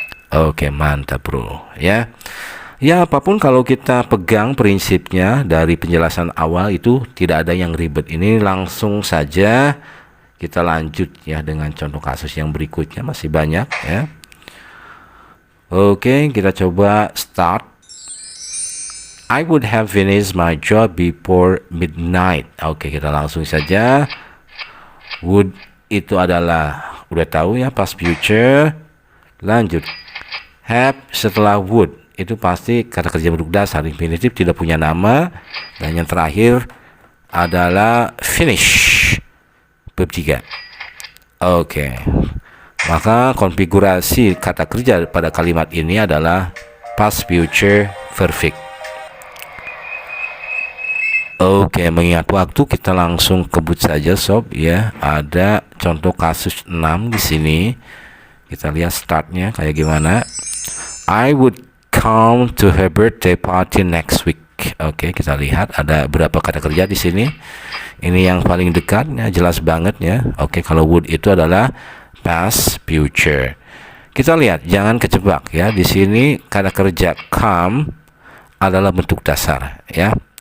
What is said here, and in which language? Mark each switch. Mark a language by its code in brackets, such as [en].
[id] Oke, mantap bro, ya. Ya, apapun kalau kita pegang prinsipnya dari penjelasan awal itu tidak ada yang ribet. Ini langsung saja kita lanjut ya dengan contoh kasus yang berikutnya, masih banyak, ya. Oke, kita coba start. [en] I would have finished my job before midnight. [id] Oke, kita langsung saja. Would itu adalah udah tahu ya, past future. Lanjut. Have setelah would itu pasti kata kerja bentuk dasar infinitif, tidak punya nama. Dan yang terakhir adalah finish, verb 3. Oke. Maka konfigurasi kata kerja pada kalimat ini adalah past future perfect. Oke, mengingat waktu kita langsung kebut saja sob ya. Ada contoh kasus 6 di sini. Kita lihat startnya kayak gimana. [en] I would come to her birthday party next week. [id] Oke, kita lihat ada berapa kata kerja di sini. Ini yang paling dekat ya, jelas banget ya. Oke, kalau would itu adalah past future. Kita lihat, jangan kejebak ya. Di sini kata kerja come adalah bentuk dasar ya.